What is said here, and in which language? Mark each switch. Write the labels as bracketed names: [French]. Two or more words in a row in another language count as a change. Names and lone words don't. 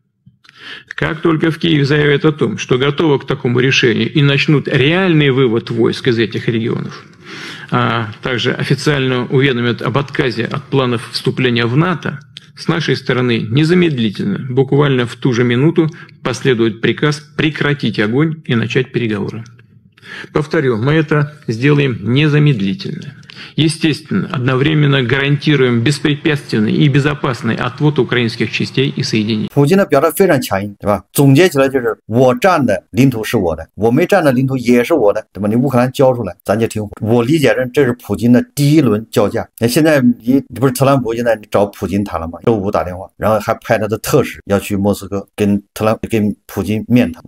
[Russian] Как только в Киеве заявят о том, что готовы к такому решению и начнут реальный вывод войск из этих регионов, а также официально уведомят об отказе от планов вступления в НАТО, с нашей стороны незамедлительно, буквально в ту же минуту, последует приказ прекратить огонь и начать переговоры. Повторю, мы это сделаем незамедлительно. Естественно, одновременно гарантируем беспрепятственный и безопасный отвод украинских частей и соединений. [Chinese] 普京的表态非常强硬，对吧？总结起来就是我占的领土是我的，我没占的领土也是我的，对吧？你乌克兰交出来，咱就停火。我理解这是普京的第一轮叫价。那现在你不是特朗普现在找普京谈了吗？周五打电话，然后还派他的特使要去莫斯科跟普京面谈。